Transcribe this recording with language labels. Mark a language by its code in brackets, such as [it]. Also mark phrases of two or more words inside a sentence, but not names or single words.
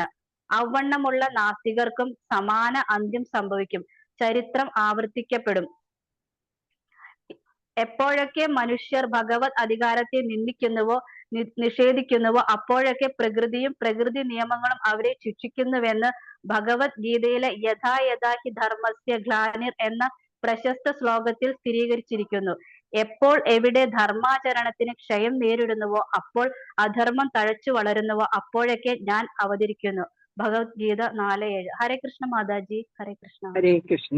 [ml] അവണ്ണമുള്ള നാസ്തികർക്കും സമാന അന്ത്യം സംഭവിക്കും. ചരിത്രം ആവർത്തിക്കപ്പെടും. എപ്പോഴൊക്കെ മനുഷ്യർ ഭഗവത് അധികാരത്തെ നിന്ദിക്കുന്നുവോ നിഷേധിക്കുന്നുവോ അപ്പോഴൊക്കെ പ്രകൃതിയും പ്രകൃതി നിയമങ്ങളും അവരെ ശിക്ഷിക്കുന്നുവെന്ന് ഭഗവത്ഗീതയിലെ [sa] यथा यथा हि धर्मस्य ग्लानिर् [ml] എന്ന പ്രശസ്ത ശ്ലോകത്തിൽ സ്ഥിരീകരിച്ചിരിക്കുന്നു. എപ്പോൾ എവിടെ ധർമാചരണത്തിന് ക്ഷയം നേരിടുന്നുവോ, അപ്പോൾ അധർമ്മം തഴച്ചു വളരുന്നുവോ അപ്പോഴൊക്കെ ഞാൻ അവതരിക്കുന്നു. ഭഗവത്ഗീത 4:7. ഹരേ കൃഷ്ണ മാതാജി. ഹരേ കൃഷ്ണ. ഹരേ കൃഷ്ണ.